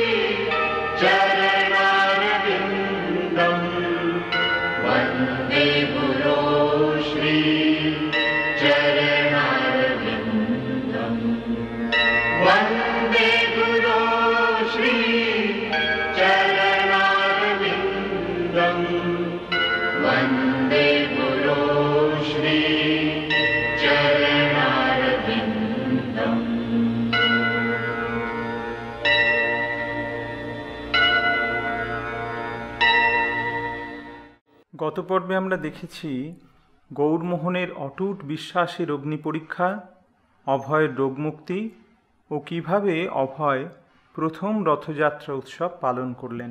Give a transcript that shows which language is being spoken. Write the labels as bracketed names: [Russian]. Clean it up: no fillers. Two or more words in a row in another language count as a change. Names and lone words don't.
[Sanskrit] चरणारविन्दम् वन्दे गुरो श्री चरणारविन्दम् वन्दे गुरो श्री चरणारविन्दम् वन्दे गुरो श्री चरणारविन्दम्। [Bangla] গত পর্বে আমরা দেখেছি গৌরমোহনের অটুট বিশ্বাসের অগ্নি পরীক্ষা, অভয়ের রোগমুক্তি ও কিভাবে অভয় প্রথম রথযাত্রা উৎসব পালন করলেন।